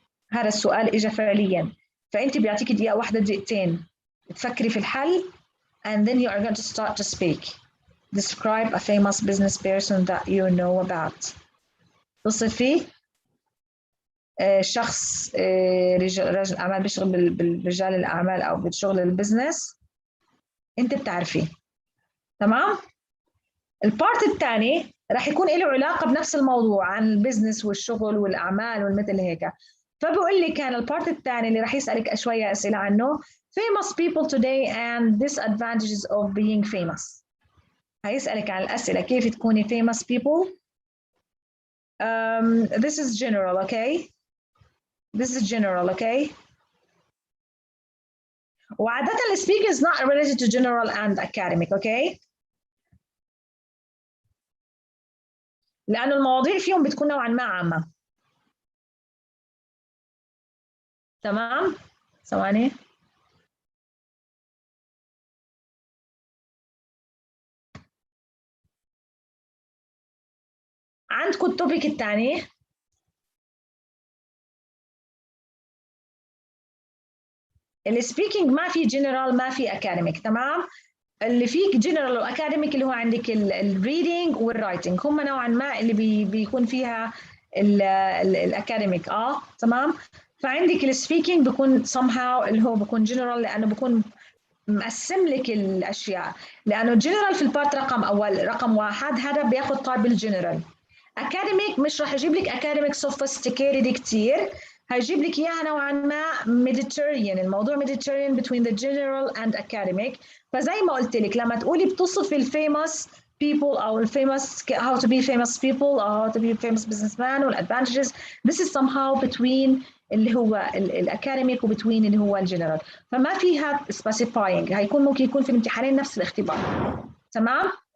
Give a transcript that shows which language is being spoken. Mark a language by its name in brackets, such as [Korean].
[Arabic] هذا السؤال اجى فعليا فانت بيعطيك دقيقه واحده دقيقتين تفكري في الحل [English] and then you are going to start to speak. Describe a famous business person that you know about. [Arabic] تصفي شخص رجل اعمال بيشتغل برجال الاعمال او بشغل البزنس انت بتعرفيه تمام. البارت الثاني راح يكون له علاقه بنفس الموضوع عن البزنس والشغل والاعمال والمثل هيك. فبقول لي كان البارت الثاني اللي راح يسالك شويه اسئله عنه [English] famous people today and disadvantages of being famous. [Arabic] هيسالك عن الاسئله كيف تكوني [English] famous people. This is general, okay? This is general, okay? [Arabic] وعادة السبيك [English] is not related to general and academic, okay? [Arabic] لأنه المواضيع فيهم بتكون نوعا ما عامة. تمام؟ ثواني. عندكم التوبيك الثاني السبيكينج ما في جنرال ما في اكاديميك تمام. اللي فيك جنرال واكاديميك اللي هو عندك الريدنج والرايتنج هم نوعا ما اللي بيكون فيها الاكاديميك تمام. فعندك السبيكينج بيكون somehow اللي هو بيكون جنرال لانه بيكون مقسم لك الاشياء لانه الجنرال في البارت رقم 1 هذا بياخذ طار بالجنرال. اكاديميك مش راح يجيب لك اكاديميك سوفيستيكيتد كثير هيجيب لك اياها نوعا ما ميديتيريان. الموضوع ميديتيريان [English] between the general and academic. [Arabic] فزي ما قلت لك لما تقولي بتصفي الفيموس people او الفيموس [English] how to be famous people or how to be famous businessman [Arabic] والadvantages [English] this is somehow between [Arabic] اللي هو الاكاديميك وبتوين اللي هو الجنرال. فما فيها specifying هيكون ممكن يكون في الامتحانين نفس الاختبار تمام.